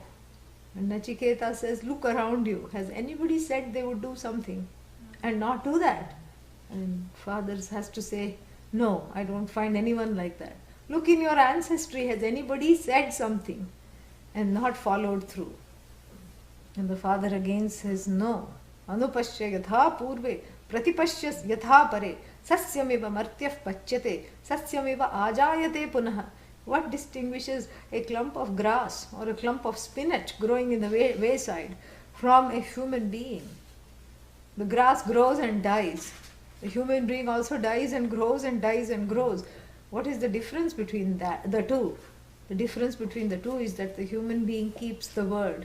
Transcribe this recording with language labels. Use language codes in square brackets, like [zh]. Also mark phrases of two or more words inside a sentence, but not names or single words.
[en] And Nachiketa says, "Look around you. Has anybody said they would do something and not do that?" And father has to say, "No, I don't find anyone like that. Look in your ancestry. Has anybody said something and not followed through?" And the father again says, "No. [sa] अनुपश्य यथा पूर्वे प्रतिपश्य यथा परे सस्यमिव मर्त्यः पच्यते सस्यमिव आजायते पुनः." [en] What distinguishes a clump of grass or a clump of spinach growing in the wayside from a human being? The grass grows and dies. The human being also dies and grows and dies and grows. What is the difference between the two? The difference between the two is that the human being keeps the word.